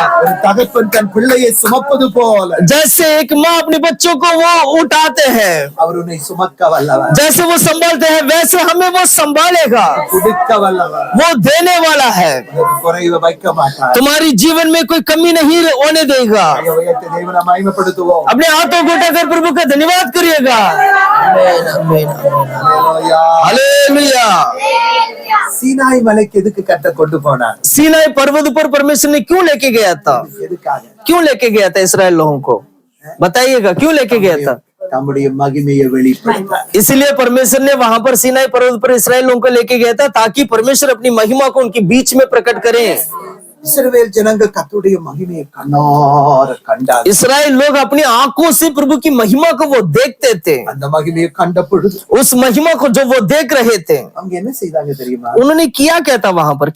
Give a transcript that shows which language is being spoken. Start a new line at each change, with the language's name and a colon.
Tamil: ஒரு தகப்பன் தன் பிள்ளையை சுமப்பது போல
Hindi: जैसे एक माँ अपने बच्चों को वो उठाते हैं,
Tamil: அவர் உன்னை சுமக்க வல்லவர்.
Hindi: जैसे वो संभालते हैं, वैसे हमें वो संभालेगा।
Tamil: கொடுக்க वल्लவர்.
Hindi: वो देने वाला है,
Tamil: உனக்கு குறைவை வைக்க மாட்டார்.
Hindi: तुम्हारी जीवन में कोई कमी नहीं होने देगा।
Tamil: உயர்த்த தேவனை மகிமைப்படுத்துவோம்.
Hindi: अपने हाथों को उठाकर प्रभु का धन्यवाद करिएगा।
Tamil: அல்லேலூயா.
Hindi: हालेलुया।
Tamil: சீனாய் மலைக்கு எதுக்கு கர்த்தர் கொண்டு போனார்?
Hindi: सीनाई पर्वत पर परमेश्वर ने क्यों लेके गया था?
Tamil: எதுக்காக?
Hindi: क्यों लेके गया था इस्राएल लोगों को? बताइएगा क्यों लेके गया था?
Tamil: தம்முடைய மகிமையை வெளிப்படுத்தார்.
Hindi: इसलिए परमेश्वर ने वहां पर सीनाई पर्वत पर इस्राएल लोगों को लेके गया था, ताकि परमेश्वर अपनी महिमा को उनके बीच में प्रकट करें।
Tamil: இஸ்ரவேல் ஜனங்கள் கர்த்தருடைய மகிமையை கண்ணார கண்டார்.
Hindi: इस्राएल लोग अपनी आंखों से प्रभु की महिमा को वो देखते थे।
Tamil: அந்த மகிமையை கண்ட பொழுது
Hindi: उस महिमा को जो वो देख रहे थे,
Tamil: அவங்க என்ன செய்தாங்க தெரியுமா?
Hindi: उन्होंने किया क्या था वहां पर?